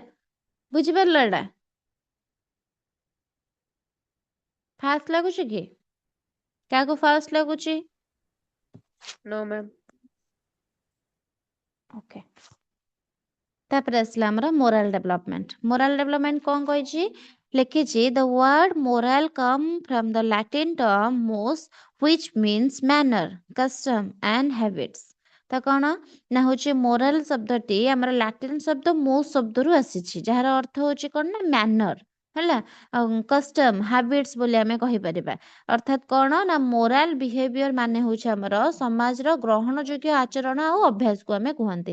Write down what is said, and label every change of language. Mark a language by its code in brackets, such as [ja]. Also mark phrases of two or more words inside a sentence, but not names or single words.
[or] ବୁଝିପାରିଲ ଏଟା ଫାଷ୍ଟ ଲାଗୁଛି କି କାହାକୁ ଫାଷ୍ଟ ଲାଗୁଛି? [en] No, ma'am. [or] ଓକେ। ତାପରେ ଆସିଲା ଆମର [en] moral development. moral development [or] କଣ କହିଛି ଲେଖିଛି [en] the word moral come from the Latin term mos which means manner, custom and habits। [or] ତ କଣ ନା ହଉଛି ମୋରାଲ ଶବ୍ଦଟି ଆମର ଲାଟିନ ଶବ୍ଦ ମୋସ୍ ଶବ୍ଦରୁ ଆସିଛି ଯାହାର ଅର୍ଥ ହଉଛି କଣ ନା ମ୍ୟାନର ହେଲା। [en] custom habits [or] ବୋଲି ଆମେ କହିପାରିବା। ଅର୍ଥାତ୍ କଣ ନା [en] moral behavior [or] ମାନେ ହଉଛି ଆମର ସମାଜର ଗ୍ରହଣ ଯୋଗ୍ୟ ଆଚରଣ ଆଉ ଅଭ୍ୟାସକୁ ଆମେ କୁହନ୍ତି।